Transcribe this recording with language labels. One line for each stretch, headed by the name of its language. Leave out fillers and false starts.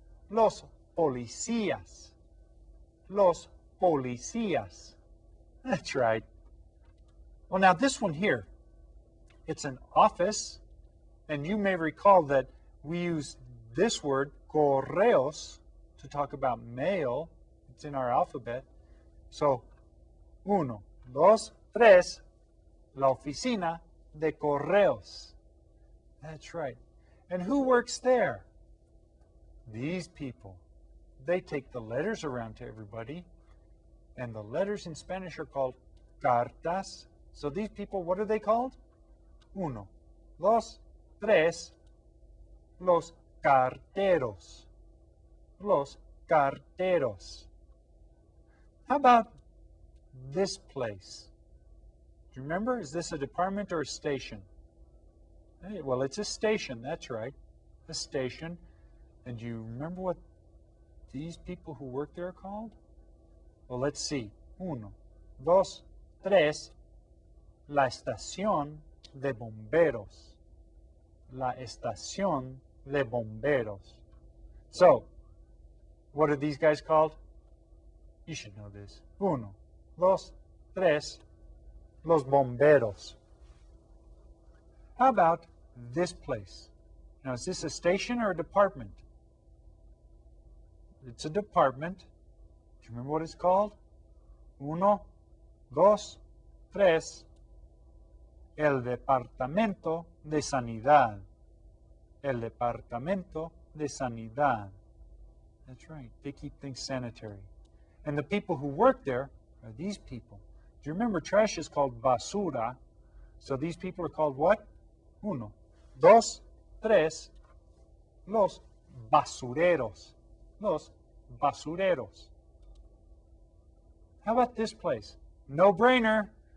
Spanish: Los policías. Los policías. That's right.
English: Well, now this one here, it's an office, and you may recall that we use this word, correos, to talk about mail. It's in our alphabet.
Spanish: So, 1, 2, 3, la oficina de correos.
English: That's right. And who works there? These people. They take the letters around to everybody. And the letters in Spanish are called cartas. So these people, what are they called?
Spanish: 1, 2, 3. Los carteros.
English: Los carteros. How about this place? Do you remember? Is this a department or a station? Hey, well, it's a station. That's right. A station. And do you remember what these people who work there are called? Well, let's see. 1, 2, 3.
Spanish: La estación de bomberos. La estación de bomberos.
English: So, what are these guys called? You should know this. 1, 2, 3. Los bomberos. How about this place? Now, is this a station or a department? It's a department. Do you remember what it's called? 1, 2, 3.
Spanish: El Departamento de Sanidad. El Departamento de Sanidad.
English: That's right. They keep things sanitary. And the people who work there are these people. Do you remember trash is called basura? So these people are called what?
Spanish: 1, 2, 3. Los basureros.
English: Los basureros. How about this place? No brainer.